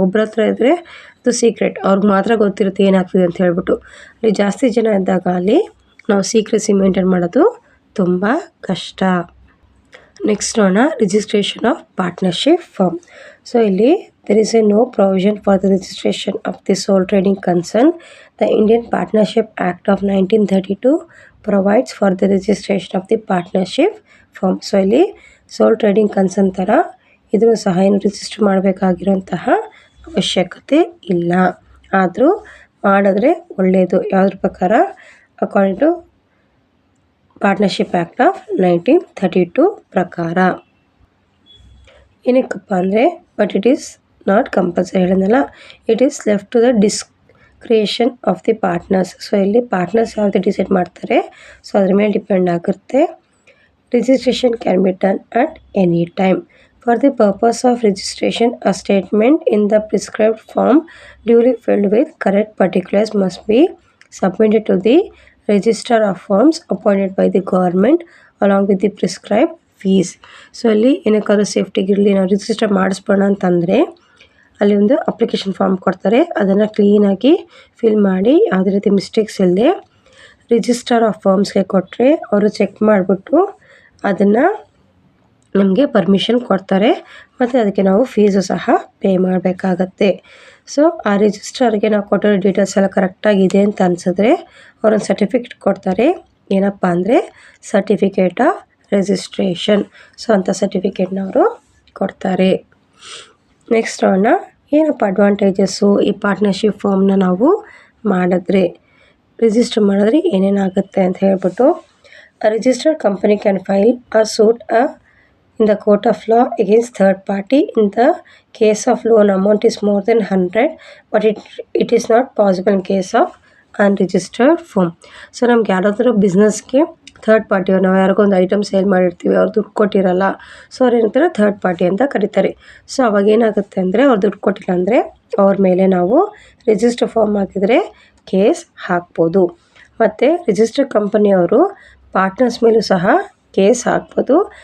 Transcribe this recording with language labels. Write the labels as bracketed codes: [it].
[kn] ಒಬ್ಬರ ಹತ್ರ ಇದ್ದರೆ ಅದು ಸೀಕ್ರೆಟ್, ಅವ್ರಿಗೆ ಮಾತ್ರ ಗೊತ್ತಿರುತ್ತೆ ಏನಾಗ್ತಿದೆ ಅಂತ ಹೇಳ್ಬಿಟ್ಟು. ಅಲ್ಲಿ ಜಾಸ್ತಿ ಜನ ಇದ್ದಾಗ ಅಲ್ಲಿ ನಾವು ಸೀಕ್ರೆಸಿ ಮೇಂಟೈನ್ ಮಾಡೋದು ತುಂಬ ಕಷ್ಟ. ನೆಕ್ಸ್ಟ್ ನೋಡೋಣ registration of partnership firm. So ಇಲ್ಲಿ [en] there is no provision for the registration of the sole trading concern. The Indian Partnership Act of 1932 provides for the registration of the partnership firm. [kn] So ಇಲ್ಲಿ ಸೋಲ್ trading concern ಥರ ಇದನ್ನು ಸಹ ಏನು register ಮಾಡಬೇಕಾಗಿರೋಂತಹ ಅವಶ್ಯಕತೆ ಇಲ್ಲ. ಆದರೂ ಮಾಡಿದ್ರೆ ಒಳ್ಳೆಯದು. ಯಾವುದ್ರ ಪ್ರಕಾರ [en] according to partnership act of 1932 [kn] ಪ್ರಕಾರ. ಏನಕ್ಕಪ್ಪ ಅಂದರೆ [en] But it is not compulsory. [kn] ಹೇಳಿದ್ನಲ್ಲ, [en] It is left to the discretion of the partners. [kn] So ಇಲ್ಲಿ ಪಾರ್ಟ್ನರ್ಸ್ ಯಾವುದು ಡಿಸೈಡ್ ಮಾಡ್ತಾರೆ, ಸೊ ಅದ್ರ ಮೇಲೆ ಡಿಪೆಂಡ್ ಆಗುತ್ತೆ. [en] Registration can be done at any time. For the purpose of registration, a statement in the prescribed form duly filled with correct particulars must be submitted to the Register of Firms appointed by the government along with the prescribed fees. [kn] So ಅಲ್ಲಿ ಏನಕ್ಕಾದ್ರೂ ಸೇಫ್ಟಿಗಿರಲಿ ನಾವು register ಮಾಡಿಸ್ಬೋಣ ಅಂತಂದರೆ ಅಲ್ಲಿ ಒಂದು application form ಕೊಡ್ತಾರೆ. ಅದನ್ನು ಕ್ಲೀನಾಗಿ fill ಮಾಡಿ ಯಾವುದೇ ರೀತಿ ಮಿಸ್ಟೇಕ್ಸ್ ಇಲ್ಲದೆ ರಿಜಿಸ್ಟರ್ ಆಫ್ ಫರ್ಮ್ಸ್ಗೆ ಕೊಟ್ಟರೆ ಅವರು ಚೆಕ್ ಮಾಡಿಬಿಟ್ಟು ಅದನ್ನು ನಮಗೆ ಪರ್ಮಿಷನ್ ಕೊಡ್ತಾರೆ. ಮತ್ತು ಅದಕ್ಕೆ ನಾವು ಫೀಸು ಸಹ ಪೇ ಮಾಡಬೇಕಾಗತ್ತೆ. ಸೊ ಆ ರಿಜಿಸ್ಟರ್ಗೆ ನಾವು ಕೊಟ್ಟಿರೋ ಡೀಟೇಲ್ಸ್ ಎಲ್ಲ ಕರೆಕ್ಟಾಗಿದೆ ಅಂತ ಅನಿಸಿದ್ರೆ ಅವರೊಂದು ಸರ್ಟಿಫಿಕೇಟ್ ಕೊಡ್ತಾರೆ. ಏನಪ್ಪ ಅಂದರೆ ಸರ್ಟಿಫಿಕೇಟ್ ಆಫ್ ರಿಜಿಸ್ಟ್ರೇಷನ್. ಸೊ ಅಂಥ ಸರ್ಟಿಫಿಕೇಟ್ನ ಅವರು ಕೊಡ್ತಾರೆ. ನೆಕ್ಸ್ಟ್ ನೋಡೋಣ ಏನಪ್ಪ ಅಡ್ವಾಂಟೇಜಸ್ಸು ಈ ಪಾರ್ಟ್ನರ್ಶಿಪ್ ಫಾರ್ಮ್ನ ನಾವು ಮಾಡಿದ್ರೆ, ರಿಜಿಸ್ಟರ್ ಮಾಡಿದ್ರೆ ಏನೇನಾಗುತ್ತೆ ಅಂತ ಹೇಳ್ಬಿಟ್ಟು. [en] A registered company can file a suit in the court of law against third party in the case of loan amount is more than 100, but it is not possible in case of unregistered firm. [kn] So ನಮ್ಗೆ ಯಾರಾದರೂ ಬಿಸ್ನೆಸ್ಗೆ third party, ನಾವು ಯಾರಿಗೋ ಒಂದು item sale ಮಾಡಿರ್ತೀವಿ, ಅವ್ರು ದುಡ್ಡು ಕೊಟ್ಟಿರಲ್ಲ. So ಅವ್ರು ಏನಂತಾರೆ ಥರ್ಡ್ ಪಾರ್ಟಿ ಅಂತ ಕರೀತಾರೆ. ಸೊ ಅವಾಗ ಏನಾಗುತ್ತೆ ಅಂದರೆ ಅವ್ರು ದುಡ್ಡು ಕೊಟ್ಟಿಲ್ಲ ಅಂದರೆ ಅವ್ರ ಮೇಲೆ ನಾವು ರಿಜಿಸ್ಟರ್ ಫಾರ್ಮ್ ಹಾಕಿದರೆ ಕೇಸ್ ಹಾಕ್ಬೋದು. ಮತ್ತು ರಿಜಿಸ್ಟರ್ ಕಂಪನಿಯವರು ಪಾರ್ಟ್ನರ್ಸ್ ಮೇಲೂ ಸಹ ಕೇಸ್ ಹಾಕ್ಬೋದು.